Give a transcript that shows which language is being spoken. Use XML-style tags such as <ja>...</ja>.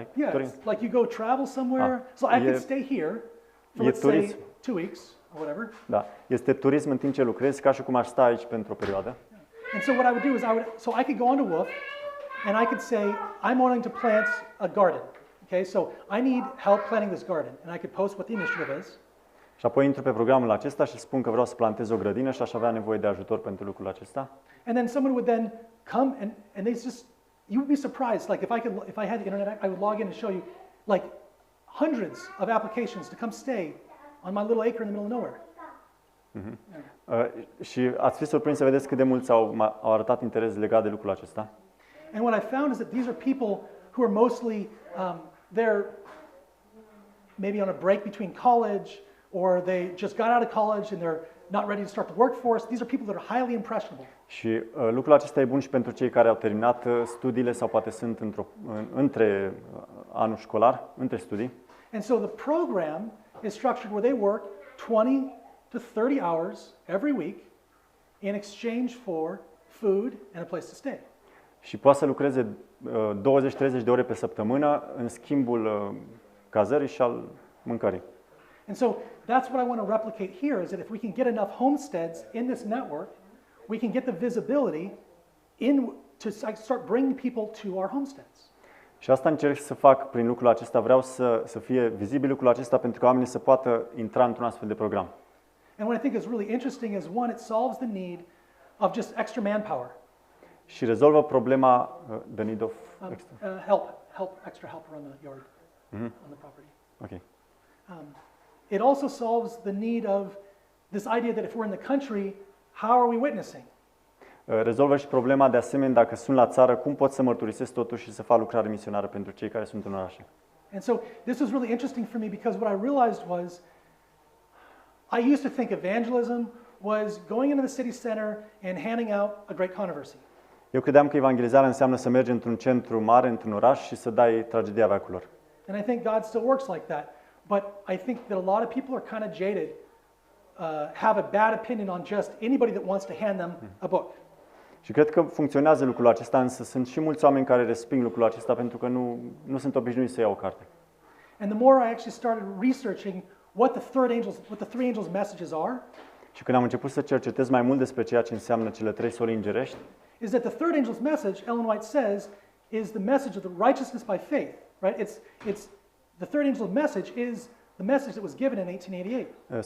<en>Yeah, like you go travel somewhere. So I could stay here for, let's say, 2 weeks or whatever.</en> <ro>Da, este turism în timp ce lucrezi, ca și cum aș sta aici pentru o perioadă.</ro> <en>And so what I would do is I could go on to WOOF, and I could say I'm wanting to plant a garden. Okay, so I need help planting this garden, and I could post what the initiative is.</en> <ro>Și apoi intru pe programul acesta și spun că vreau să plantez o grădină și aș avea nevoie de ajutor pentru lucrul acesta.</ro> <en>And then someone would then come and they just, you would be surprised. Like if I had the internet, I would log in and show you like hundreds of applications to come stay on my little acre in the middle of nowhere.</en> <ro>Și ați fi surprins să vedeți cât de mulți au arătat interes legat de lucrul acesta.</ro> <en>And what I found is that these are people who are mostly they're maybe on a break between college, or they just got out of college and not ready to start the workforce. These are people that are highly impressionable.</en> <ro>Și lucrul acesta e bun și pentru cei care au terminat studiile sau poate sunt între anul școlar, între studii.</ro> <en>And so the program is structured where they work 20 to 30 hours every week in exchange for food and a place to stay.</en> <ro>Și poate să lucreze 20-30 de ore pe săptămână în schimbul cazării și al mâncării.</ro> <en>And so that's what I want to replicate here is that if we can get enough homesteads in this network, we can get the visibility to start bringing people to our homesteads.</en> <ro>Și asta încerc să fac prin lucrul acesta. Vreau să fie vizibil lucrul acesta pentru că oamenii să poată intra într-un astfel de program.</ro> <en>And what I think is really interesting is one, it solves the need of just extra manpower.</en> <ro>Și rezolvă problema</ro> <en>the need of extra help around the yard, on the property. Okay. It also solves the need of this idea that if we're in the country, how are we witnessing?</en> <ro>Rezolvă și problema de asemenea dacă sunt la țară, cum pot să mărturisesc totuși și să fac lucrare misionară pentru cei care sunt în orașe.</ro> <en>And so this was really interesting for me because what I realized was I used to think evangelism was going into the city center and handing out a great controversy.</en> <ro>Eu credeam că evangelizarea înseamnă să mergi într-un centru mare, într-un oraș și să dai tragedia veacurilor.</ro> <en>And I think God still works like that. But I think that a lot of people are kind of jaded, have a bad opinion on just anybody that wants to hand them a book.</en> <ro>Și cred că funcționează lucrul acesta, însă sunt și mulți oameni care resping lucrul acesta pentru că nu sunt obișnuiți să iau o carte.</ro> <en>And the more I actually started researching what the three angels' messages are,</en> <ro>și când am început să cercetez mai mult despre ceea ce înseamnă cele trei soli îngerești,</ro> <en>is that the third angel's message, Ellen White says, is the message of the righteousness by faith, right? It's the third angel's message is the message that was given in 1888.</en>